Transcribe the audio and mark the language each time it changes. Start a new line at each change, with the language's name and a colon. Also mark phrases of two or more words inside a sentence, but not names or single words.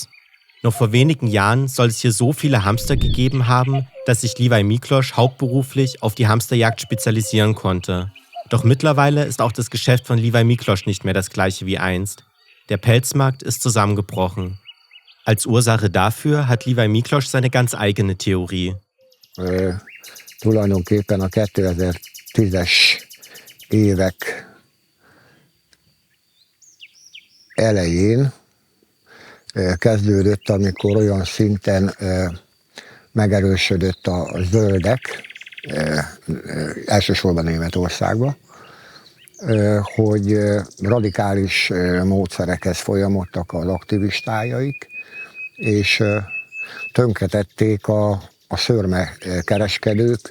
German: Noch vor wenigen Jahren soll es hier so viele Hamster gegeben haben, dass sich Levi Miklos hauptberuflich auf die Hamsterjagd spezialisieren konnte. Doch mittlerweile ist auch das Geschäft von Levi Miklos nicht mehr das gleiche wie einst. Der Pelzmarkt ist zusammengebrochen. Als Ursache dafür hat Levi Miklos seine ganz eigene Theorie.
Hungarian: Tulajdonképpen a 2010-es évek elején kezdődött, amikor olyan szinten megerősödött a zöldek, elsősorban Németországban, hogy radikális módszerekhez folyamodtak az aktivistájaik, és tönkretették a szőrmekereskedők.